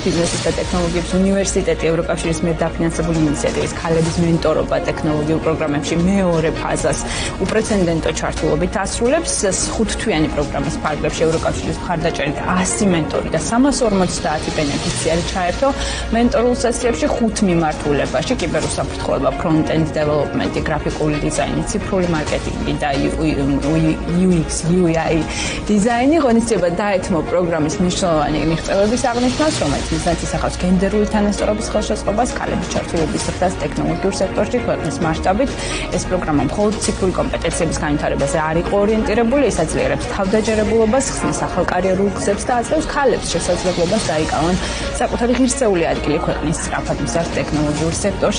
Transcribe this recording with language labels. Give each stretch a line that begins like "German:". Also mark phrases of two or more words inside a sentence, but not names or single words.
Georgian: ბიზნესის და ტექნოლოგიების უნივერსიტეტი ევროკავშირის მიერ დაფინანსებული ინიციატივის ქალების მენტორობა ტექნოლოგიურ პროგრამებში მეორე ფაზას უპრეცედენტო ჩართულობით ასრულებს. 5-თვიანი პროგრამის ფარგლებში ევროკავშირის მხარდაჭერით 100 მენტორი და 350 ბენეფიციარი ჩაერთო მენტორულ სესიებში 5 მიმართულებაში: კიბერუსაფრთხოება,
English: front-end development,
Georgian: გრაფიკული დიზაინი, ციფრული მარკეტინგი და UX, UI დიზაინი. ღონისძიება დაეთმო პროგრამის მნიშვნელოვანი მიღწევების აღნიშვნას, რომელიც მიზნად ისახავს გენდერული თანასწორობის ხელშეწყობას, ქალების ჩართულობის ზრდას ტექნოლოგიურ სექტორში ქვეყნის მასშტაბით. ეს პროგრამა მხოლოდ ციფრული კომპეტენციების განვითარებაზე არ იყო ორიენტირებული, ის აძლიერებს თავდაჯერებულობას, ხსნის ახალ კარიერულ გზებს და აძლევს ქალებს შესაძლებლობას დაიკავონ საკუთარი ღირსეული ადგილი ქვეყნის სწრაფად მზარდ ტექნოლოგიურ სექტორში.